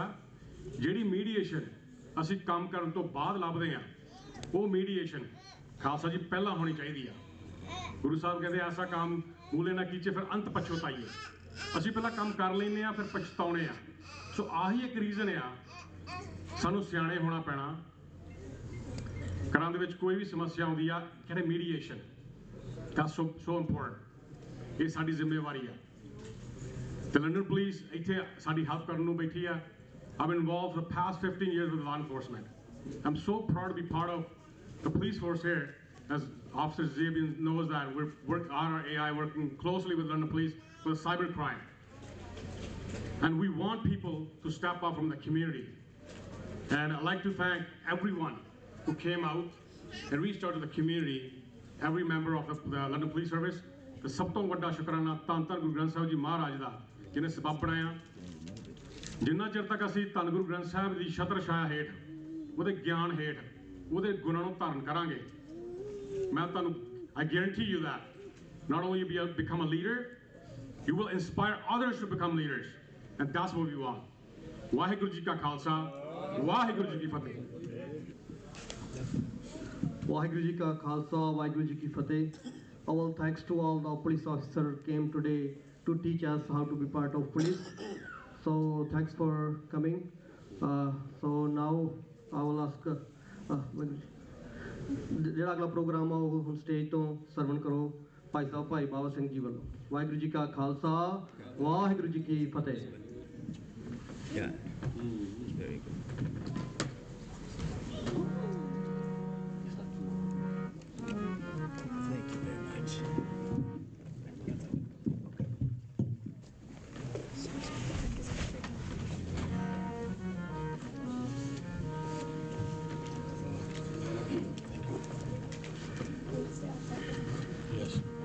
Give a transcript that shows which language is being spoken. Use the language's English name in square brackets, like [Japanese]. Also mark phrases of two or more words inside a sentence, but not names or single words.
[Punjabi] ਜਿਹੜੀ ਮੀਡੀਏਸ਼ਨ ਅਸੀਂ ਕੰਮ ਕਰਨ ਤੋਂ ਬਾਅਦ ਲੱਭਦੇ ਹਾਂ, ਉਹ ਮੀਡੀਏਸ਼ਨ ਖਾਲਸਾ ਜੀ ਪਹਿਲਾਂ ਹੋਣੀ ਚਾਹੀਦੀ ਆ। ਗੁਰੂ ਸਾਹਿਬ ਕਹਿੰਦੇ ਐਸਾ ਕੰਮ ਮੂਲੇ ਨਾ ਕੀਚੇ ਫਿਰ ਅੰਤ ਪਛਤਾਈਏ। ਅਸੀਂ ਪਹਿਲਾਂ ਕੰਮ ਕਰ ਲੈਂਦੇ ਆ, ਫਿਰ ਪਛਤਾਉਣੇ ਆ। ਸੋ ਆਹੀ ਇੱਕ ਰੀਜ਼ਨ ਆ, ਸਾਨੂੰ ਸਿਆਣੇ ਹੋਣਾ ਪੈਣਾ। ਘਰਾਂ ਦੇ ਵਿੱਚ ਕੋਈ ਵੀ ਸਮੱਸਿਆ ਆਉਂਦੀ ਆ, ਕਹਿੰਦੇ ਮੀਡੀਏਸ਼ਨ, [English] that's so important। [Punjabi] ਇਹ ਸਾਡੀ ਜ਼ਿੰਮੇਵਾਰੀ ਆ। ਤੇ ਲੰਡਨ ਪੁਲਿਸ ਇੱਥੇ ਸਾਡੀ ਹੈਲਪ ਕਰਨ ਨੂੰ ਬੈਠੀ ਆ। [English] I've been involved for the past 15 years with law enforcement. I'm so proud to be part of the police force here. As Officer Zabian knows that we're RAI working closely with London Police for cyber crime. And we want people to step up from the community. And I'd like to thank everyone who came out and reached out to the community, every member of the London Police Service. [Punjabi] The ਸਭ ਤੋਂ ਵੱਡਾ ਸ਼ੁਕਰਾਨਾ ਧੰਨ ਧੰਨ ਗੁਰੂ ਗ੍ਰੰਥ ਸਾਹਿਬ ਜੀ ਮਹਾਰਾਜ ਦਾ, ਜਿਹਨੇ ਸਬੱਬ ਬਣਾਇਆ। ਜਿੰਨਾ ਚਿਰ ਤੱਕ ਅਸੀਂ ਧੰਨ ਗੁਰੂ ਗ੍ਰੰਥ ਸਾਹਿਬ ਦੀ ਛਤਰ ਛਾਇਆ ਹੇਠ, ਉਹਦੇ ਗਿਆਨ ਹੇਠ, ਉਹਦੇ ਗੁਣਾਂ ਨੂੰ ਧਾਰਨ ਕਰਾਂਗੇ, ਮੈਂ ਤੁਹਾਨੂੰ [English] I guarantee you that not only will you become a leader, you will inspire others to become leaders, and that's what we want. [Punjabi] ਵਾਹਿਗੁਰੂ ਜੀ ਕਾ ਖਾਲਸਾ, ਵਾਹਿਗੁਰੂ ਜੀ ਕੀ ਫਤਿਹ। ਵਾਹਿਗੁਰੂ ਜੀ ਕਾ ਖਾਲਸਾ, ਵਾਹਿਗੁਰੂ ਜੀ ਕੀ ਫਤਿਹ. [English] All thanks to all the police officers came today to teach us how to be part of police. So thanks for coming. So now I will ask [Punjabi] ਜਿਹੜਾ ਅਗਲਾ ਪ੍ਰੋਗਰਾਮ ਆ ਉਹ ਹੁਣ ਸਟੇਜ ਤੋਂ ਸਰਵਣ ਕਰੋ ਭਾਈ ਸਾਹਿਬ ਭਾਈ ਬਾਬਾ ਸਿੰਘ ਜੀ ਵੱਲੋਂ। ਵਾਹਿਗੁਰੂ ਜੀ ਕਾ ਖਾਲਸਾ, ਵਾਹਿਗੁਰੂ ਜੀ ਕੀ ਫਤਿਹ। [English] Yeah. Very good. Thank you very much. Yes.